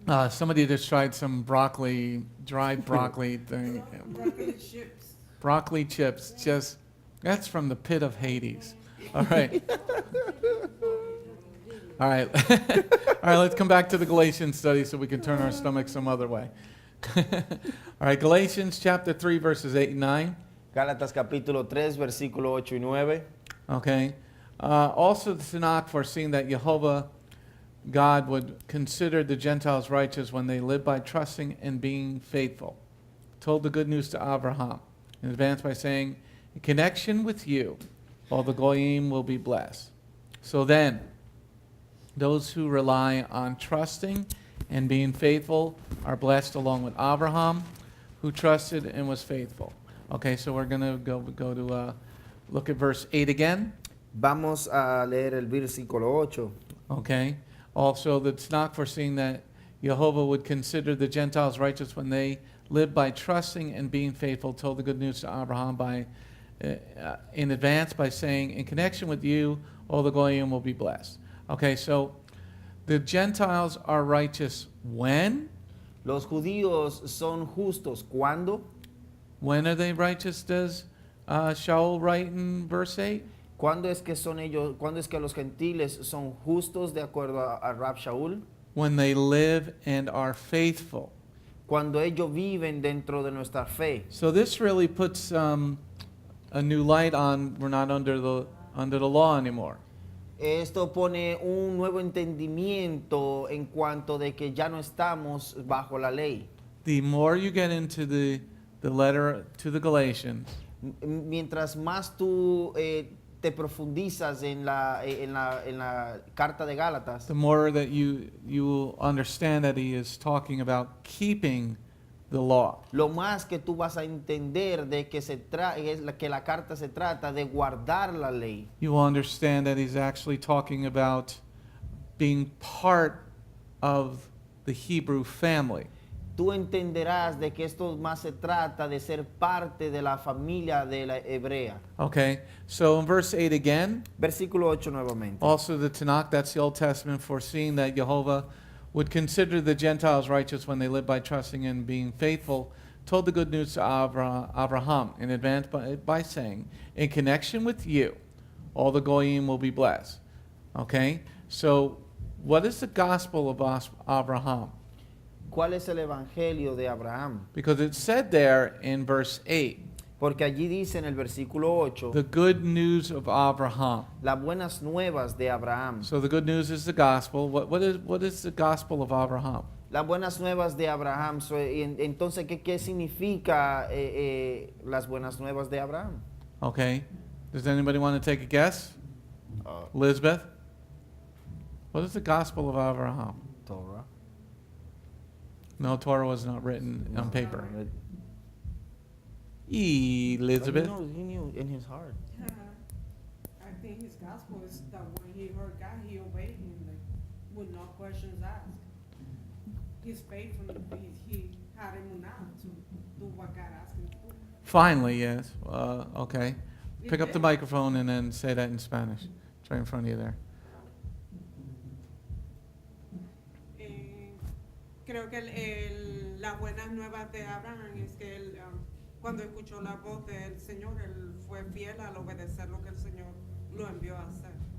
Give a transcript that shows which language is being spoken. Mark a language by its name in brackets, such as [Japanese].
[English] Somebody just tried some broccoli, dried broccoli thing. Broccoli chips. Broccoli chips, just, that's from the pit of Hades. All right. All right. All right, let's come back to the Galatians study so we can turn our stomachs some other way. All right, Galatians chapter 3, verses 8 and 9. [Spanish] Gálatas capítulo 3, versículo 8 y 9. [English] Okay. Also the Tanakh foreseeing that Jehovah God would consider the Gentiles righteous when they live by trusting and being faithful. Told the good news to Abraham in advance by saying, in connection with you, all the Goyim will be blessed. So then, those who rely on trusting and being faithful are blessed along with Abraham, who trusted and was faithful. Okay, so we're going to go to look at verse 8 again. [Spanish] Vamos a leer el versículo 8. [English] Okay. Also, the Tanakh foreseeing that Jehovah would consider the Gentiles righteous when they live by trusting and being faithful, told the good news to Abraham in advance by saying, in connection with you, all the Goyim will be blessed. Okay, so the Gentiles are righteous when? [Spanish] Los judíos son justos. ¿Cuándo? [English] When are they righteous, does Shaul write in verse 8? [Spanish] ¿Cuándo es que son ellos? ¿Cuándo es que los gentiles son justos de acuerdo a Rab Shaul? [English] When they live and are faithful. [Spanish] Cuando ellos viven dentro de nuestra fe. [English] So this really puts a new light on, we're not under the law anymore. [Spanish] Esto pone un nuevo entendimiento en cuanto de que ya no estamos bajo la ley. [English] The more you get into the letter to the Galatians, [Spanish] Mientras más tú te profundizas en la carta de Gálatas, [English] the more that you will understand that he is talking about keeping the law. [Spanish] lo más que tú vas a entender de que que la carta se trata de guardar la ley. [English] You will understand that he's actually talking about being part of the Hebrew family. [Spanish] Tú entenderás de que esto más se trata de ser parte de la familia de la hebrea. [English] Okay, so in verse 8 again, [Spanish] Versículo 8 nuevamente. [English] also the Tanakh, that's the Old Testament, foreseeing that Jehovah would consider the Gentiles righteous when they live by trusting and being faithful, told the good news to Abraham in advance by saying, in connection with you, all the Goyim will be blessed. Okay, so what is the gospel of Abraham? [Spanish] ¿Cuál es el evangelio de Abraham? [English] Because it said there in verse 8, [Spanish] Porque allí dice en el versículo 8, [English] the good news of Abraham. [Spanish] las buenas nuevas de Abraham. [English] So the good news is the gospel. What is the gospel of Abraham? [Spanish] Las buenas nuevas de Abraham. Entonces, ¿qué significa las buenas nuevas de Abraham? [English] Okay. Does anybody want to take a guess? Elizabeth? What is the gospel of Abraham? Torah. No, Torah was not written on paper. Elizabeth? He knew in his heart. I think his gospel is that when he heard God, he obeyed him, like, with no questions asked. His faith, he had emunah to do what God asked him to do. Finally, yes. Okay. Pick up the microphone and then say that in Spanish. It's right in front of you there. [Spanish] Creo que las buenas nuevas de Abraham es que él, cuando escuchó la voz del Señor, él fue fiel al obedecer lo que el Señor lo envió a hacer.